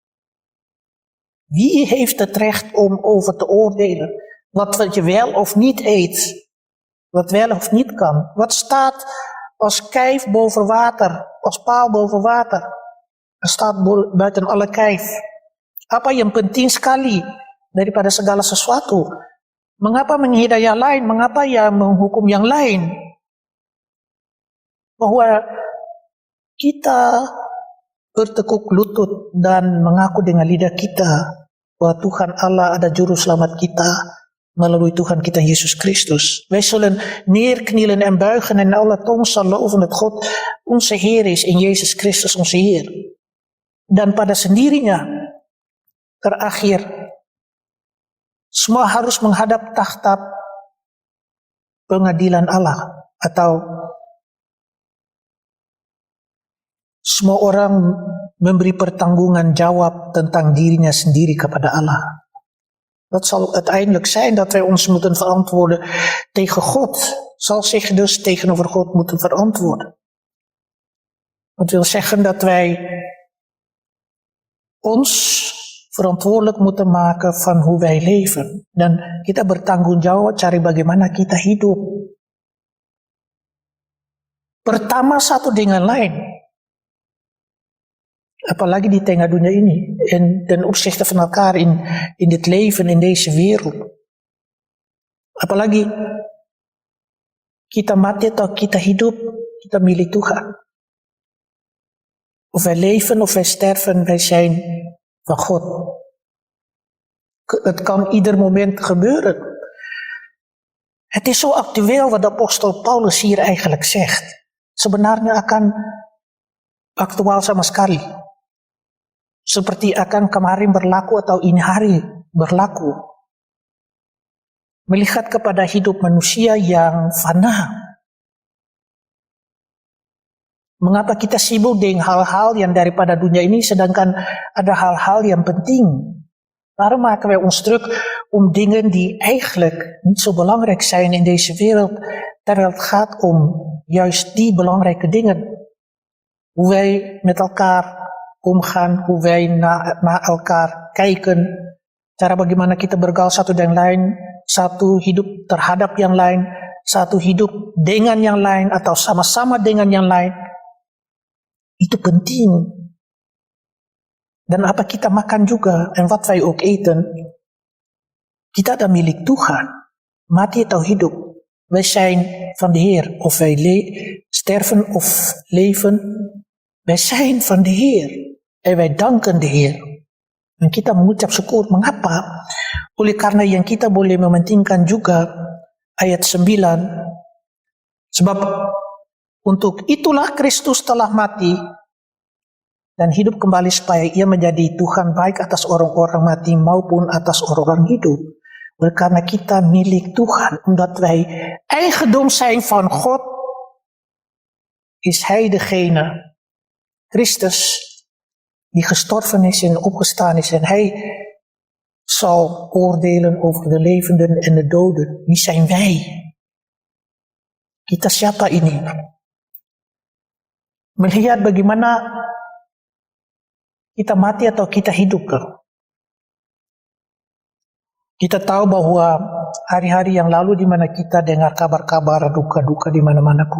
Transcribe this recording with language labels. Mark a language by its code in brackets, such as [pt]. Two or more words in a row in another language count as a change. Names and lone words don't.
[nl] Wie heeft het recht om over te oordelen? Wat je wel of niet eet? Wat wel of niet kan? Wat staat als kijf boven water? Als paal boven water? Er staat buiten alle kijf. [id] Apa yang penting sekali daripada segala sesuatu? Mengapa menghina yang lain? Mengapa yang menghukum yang lain? Bahwa kita bertekuk lutut dan mengaku dengan lidah kita bahwa Tuhan Allah ada juru selamat kita melalui Tuhan kita Yesus Christus. [nl] Wij zullen neerknielen en buigen en alle tong zal loven dat God onze Heer is in Jezus Christus onze Heer. [id] Dan pada sendirinya terakhir semua harus menghadap takhta pengadilan Allah, atau semua orang memberi pertanggungan jawab tentang dirinya sendiri kepada Allah. [nl] Dat zal uiteindelijk zijn dat wij ons moeten verantwoorden tegen God. Zal zich dus tegenover God moeten verantwoorden. Dat wil zeggen dat wij ons verantwoordelijk moeten maken van hoe wij leven. [id] Dan kita bertanggung jawab cari bagaimana kita hidup. Pertama satu dengan lain. Apalagi di tengah dunia ini. [nl] En ten opzichte van elkaar in dit leven, in deze wereld. [id] Apalagi kita mati atau kita hidup, kita milik Tuhan. [nl] Of wij leven of wij sterven, wij zijn van God. Het kan ieder moment gebeuren. Het is zo actueel wat de apostel Paulus hier eigenlijk zegt. [id] Sebenarnya akan aktual sama sekali. Seperti akan kemarin berlaku atau ini hari berlaku. Melihat kepada hidup manusia yang fana. Mengapa kita sibuk dengan hal-hal yang daripada dunia ini, sedangkan ada hal-hal yang penting? [nl] Waarom maken wij ons druk om dingen die eigenlijk niet zo belangrijk zijn in deze wereld, terwijl het gaat om juist die belangrijke dingen? Hoe wij met elkaar omgaan, hoe wij naar elkaar kijken, [id] cara bagaimana kita bergaul satu dengan lain, satu hidup terhadap yang lain, satu hidup dengan yang lain, atau sama-sama dengan yang lain. Itu penting. Dan apa kita makan juga, [nl] en wat wij ook eten, [id] kita adalah milik Tuhan. Mati atau hidup, [nl] wij zijn van de Heer. Of wij sterven of leven, wij zijn van de Heer. En wij danken de Heer. [id] Dan kita mengucap syukur. Mengapa? Oleh karena yang kita boleh mementingkan juga ayat 9. Sebab untuk itulah Kristus telah mati dan hidup kembali supaya ia menjadi Tuhan baik atas orang-orang mati maupun atas orang-orang hidup. Oleh karena kita milik Tuhan, [nl] omdat wij eigendom zijn van God, is Hij degene, Christus, die gestorven is en opgestaan is. En Hij zal oordelen over de levenden en de doden. Wie zijn wij? [id] Kita siapa ini? Melihat bagaimana kita mati atau kita hidup. Kita tahu bahwa hari-hari yang lalu di mana kita dengar kabar-kabar duka-duka di mana-mana pun.